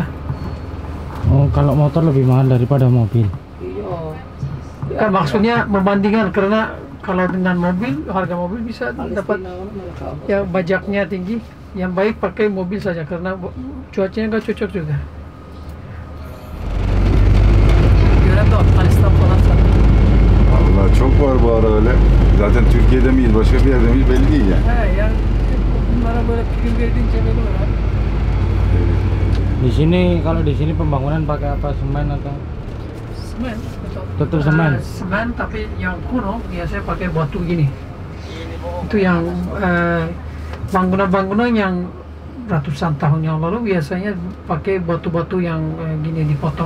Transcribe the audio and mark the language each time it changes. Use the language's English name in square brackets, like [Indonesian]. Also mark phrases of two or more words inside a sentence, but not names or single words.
[Indonesian] Oh, kalau motor lebih mahal daripada mobil. Ya, maksudnya membandingkan karena kalau dengan mobil harga mobil bisa dapat ya pajaknya tinggi. Yang baik pakai mobil saja karena cuacanya nggak cocok juga. [Turkish] Vallahi çok var bu ara öyle. Zaten Türkiye'de miyiz, başka bir yerde miyiz belli değil yani. Ya bunlara böyle pil verdiğince böyle var. [Indonesian] Di sini kalau di sini pembangunan pakai apa, semen atau? Semen. Tetap semen. Semen tapi yang kuno biasanya pakai batu gini. Itu yang bangunan-bangunan yang ratusan tahun yang lalu biasanya pakai batu-batu yang gini dipotong.